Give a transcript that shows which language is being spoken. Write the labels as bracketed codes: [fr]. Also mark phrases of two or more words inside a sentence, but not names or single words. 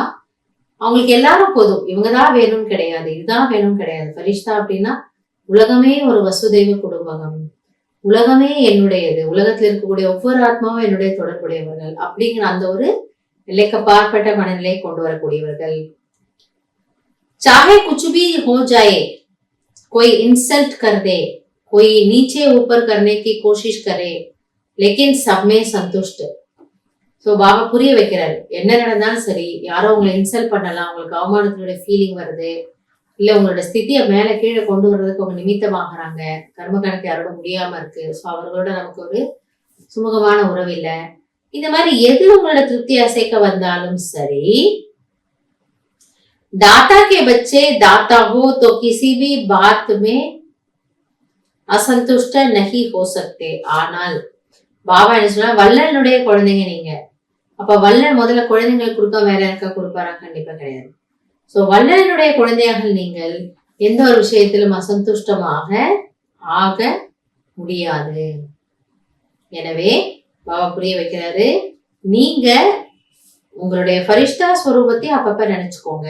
[ta] அவங்களுக்கு எல்லாரும் போதும், இவங்கதான் வேணும்னு கிடையாது, இதுதான் வேணும் கிடையாது. ஃபரிஷ்தா அப்படின்னா உலகமே ஒரு வசுதெய்வ குடும்பகம், உலகமே என்னுடையது, உலகத்தில் இருக்கக்கூடிய ஒவ்வொரு ஆத்மாவும் என்னுடைய தொடர்புடையவர்கள் அப்படிங்கிற அந்த ஒரு எல்லைக்கு பார்ப்பட்ட மனநிலை கொண்டு வரக்கூடியவர்கள். [hi] चाहे कुछ भी हो जाए, कोई इंसल्ट कर दे, कोई नीचे ऊपर करने की कोशिश करे, लेकिन सब में संतुष्ट. [ta] ஸோ பாபா புரிய வைக்கிறாரு, என்ன நடந்தாலும் சரி, யாரோ உங்களை இன்சல்ட் பண்ணலாம், உங்களுக்கு அவமானத்தினுடைய ஃபீலிங் வருது, இல்ல உங்களோட ஸ்திதியை மேல கீழே கொண்டு வர்றதுக்கு அவங்க நிமித்தமாகறாங்க, கர்ம கணக்கு யாரோட முடியாம இருக்கு, ஸோ அவர்களோட நமக்கு ஒரு சுமூகமான உறவு இல்லை, இந்த மாதிரி எது உங்களோட திருப்தி அசைக்க வந்தாலும் சரி, [hi] दाता के बच्चे दाता हो तो किसी भी बात में असंतुष्ट नहीं हो सकते. [ta] ஆனால் பாபா என்ன சொன்னா, வல்லனுடைய குழந்தைங்க நீங்க. அப்ப வல்லன் முதல்ல குழந்தைங்களுக்கு கொடுக்க வேற யாருக்கா கொடுப்பாரா? கண்டிப்பா கிடையாது. சோ வல்லனுடைய குழந்தையாக நீங்கள் எந்த ஒரு விஷயத்திலும் அசந்துஷ்டமாக ஆக முடியாது. எனவே பாபா புரிய வைக்கிறாரு, நீங்க உங்களுடைய ஃபரிஷ்தா ஸ்வரூபத்தை அப்பப்ப நினைச்சுக்கோங்க.